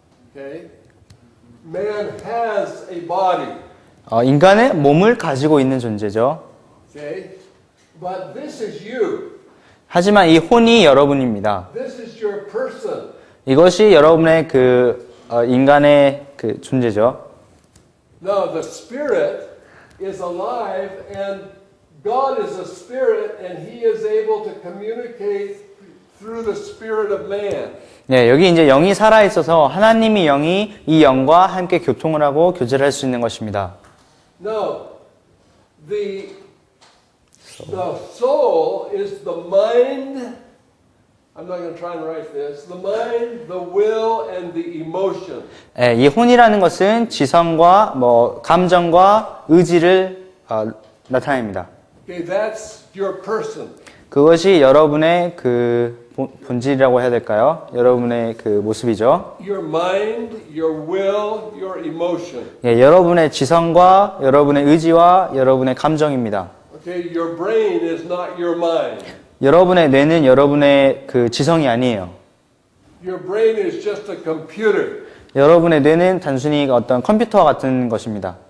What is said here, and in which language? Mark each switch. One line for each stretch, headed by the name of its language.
English: Okay? Man has a body.
Korean: 인간은 몸을 가지고 있는 존재죠.
English: Okay? But this is you.
Korean: 하지만 이 혼이 여러분입니다.
English: This is your person.
Korean: 이것이 여러분의 인간의 존재죠.
English: Now, the spirit is alive, and God is a spirit, and He is able to communicate through the spirit of man.
Korean: 네, 여기 이제 영이 살아 있어서 하나님이 영이 이 영과 함께 교통을 하고 교제를 할 수 있는 것입니다.
English: Now, the soul is the mind. I'm not going to try and write this. The mind, the will, and the emotion.
Korean: 네, 이 혼이라는 것은 지성과 감정과 의지를 나타냅니다.
English: Okay, that's your person.
Korean: 그것이 여러분의 본질이라고 해야 될까요? 여러분의 모습이죠.
English: Your mind, your will, your emotion.
Korean: 예, 여러분의 지성과 여러분의 의지와 여러분의 감정입니다.
English: Okay, your brain is not your mind.
Korean: 여러분의 뇌는 여러분의 지성이 아니에요.
English: Your brain is just a computer.
Korean: 여러분의 뇌는 단순히 어떤 컴퓨터 같은 것입니다.